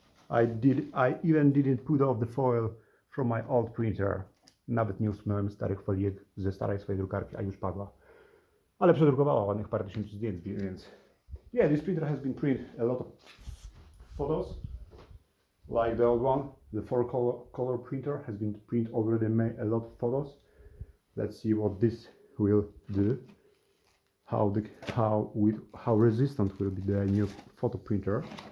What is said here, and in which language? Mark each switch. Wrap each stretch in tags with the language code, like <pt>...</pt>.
<en>I even didn't put off the foil from my old printer.</en> <pl>Nawet nie usunąłem starych foliek ze starej swojej drukarki, a już padła. Ale przedrukowała ładnych parę tysięcy zdjęć, więc...</pl> <en>Yeah, this printer has been print a lot of photos. Like the old one, the 4-color printer has been print already made a lot of photos. Let's see what this will do. How resistant will be the new photo printer.</en>